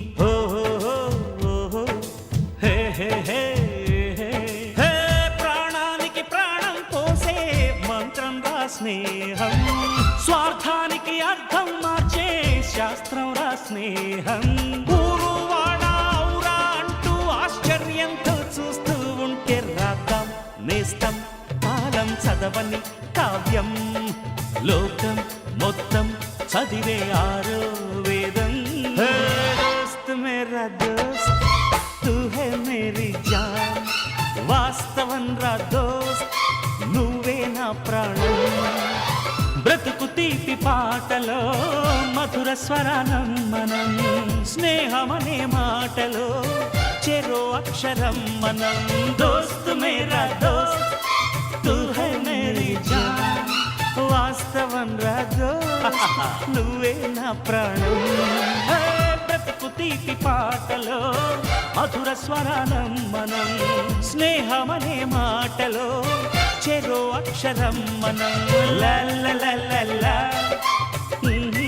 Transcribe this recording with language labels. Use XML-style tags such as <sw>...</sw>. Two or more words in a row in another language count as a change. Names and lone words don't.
<te>ఓహో హే హే హే హే ప్రాణానికి ప్రాణం పోసే మంత్రం రా స్నేహం, స్వార్థానికి అర్థం మార్చే శాస్త్రం రా స్నేహం. ఊరు వాడ ఔరా అంటూ ఆశ్చర్యంతో చూస్తూ ఉంటే రాద్దాం నేస్తం కాలం చదవని కావ్యం, లోకం మొత్తం చదివే ఆరో వేదం.</te> <hi>दोस्त मेरा दोस्त तू है मेरी जान,</hi> <te>వాస్తవం రా దోస్త్ నువ్వే నా ప్రాణం. బ్రతుకు తీపి పాటలో మధుర స్వరానం మనం, స్నేహమనే మాటలో చెరో అక్షరం మనం.</te> <hi>दोस्त मेरा दोस्त तू है मेरी जान,</hi> <te>వాస్తవం రా దోస్త్ నువ్వే నా ప్రాణం. బ్రతుకు తీపి పాటలో మధుర స్వరానం మనం, స్నేహమనే మాటలో చెరో అక్షరం మనం. లా లా లా లా లా</te>